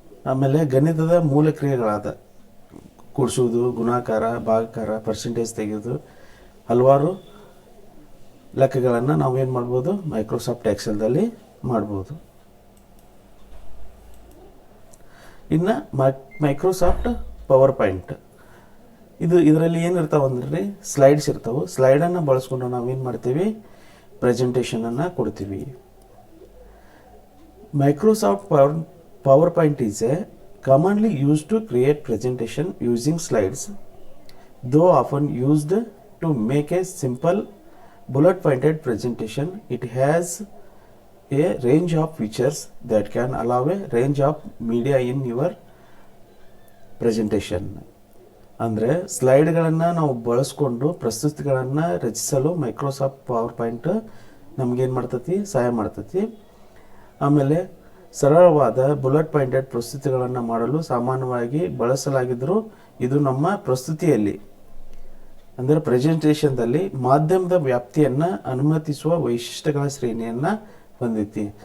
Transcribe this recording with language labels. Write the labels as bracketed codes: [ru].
[kn] ಆಮೇಲೆ ಗಣಿತದ ಮೂಲ ಕ್ರಿಯೆಗಳಾದ ಕೂಡಿಸೋದು, ಗುಣಾಕಾರ, ಭಾಗಾಕಾರ, ಪರ್ಸೆಂಟೇಜ್ ತೆಗೆಯೋದು, ಹಲವಾರು ಲೆಕ್ಕಗಳನ್ನು ನಾವೇನು ಮಾಡ್ಬೋದು ಮೈಕ್ರೋಸಾಫ್ಟ್ ಎಕ್ಸೆಲ್ದಲ್ಲಿ ಮಾಡ್ಬೋದು. ಇನ್ನು ಮೈಕ್ರೋಸಾಫ್ಟ್ ಪವರ್ ಪಾಯಿಂಟ್ ಇದರಲ್ಲಿ ಏನಿರ್ತಾವೆ ಅಂದ್ರೆ ಸ್ಲೈಡ್ಸ್ ಇರ್ತಾವೆ. ಸ್ಲೈಡನ್ನು ಬಳಸ್ಕೊಂಡು ನಾವೇನು ಮಾಡ್ತೀವಿ, ಪ್ರೆಸೆಂಟೇಷನನ್ನು ಕೊಡ್ತೀವಿ. [en] Microsoft PowerPoint is commonly used to create presentation using slides, though often used to make a simple bullet pointed presentation. It has a range of features that can allow a range of media in your presentation. [kn] ಅಂದರೆ ಸ್ಲೈಡ್ಗಳನ್ನು ನಾವು ಬಳಸ್ಕೊಂಡು ಪ್ರಸ್ತುತಿಗಳನ್ನು ರಚಿಸಲು Microsoft power point ನಮಗೇನು ಮಾಡ್ತೈತಿ, ಸಹಾಯ ಮಾಡ್ತೈತಿ. ಆಮೇಲೆ ಸರಳವಾದ ಬುಲೆಟ್ ಪಾಯಿಂಟೆಡ್ ಪ್ರಸ್ತುತಿಗಳನ್ನು ಮಾಡಲು ಸಾಮಾನ್ಯವಾಗಿ ಬಳಸಲಾಗಿದ್ದರೂ ಇದು ನಮ್ಮ ಪ್ರಸ್ತುತಿಯಲ್ಲಿ ಅಂದರೆ ಪ್ರೆಸೆಂಟೇಷನ್ದಲ್ಲಿ ಮಾಧ್ಯಮದ ವ್ಯಾಪ್ತಿಯನ್ನು ಅನುಮತಿಸುವ ವೈಶಿಷ್ಟ್ಯಗಳ ಶ್ರೇಣಿಯನ್ನು ಹೊಂದೈತಿ.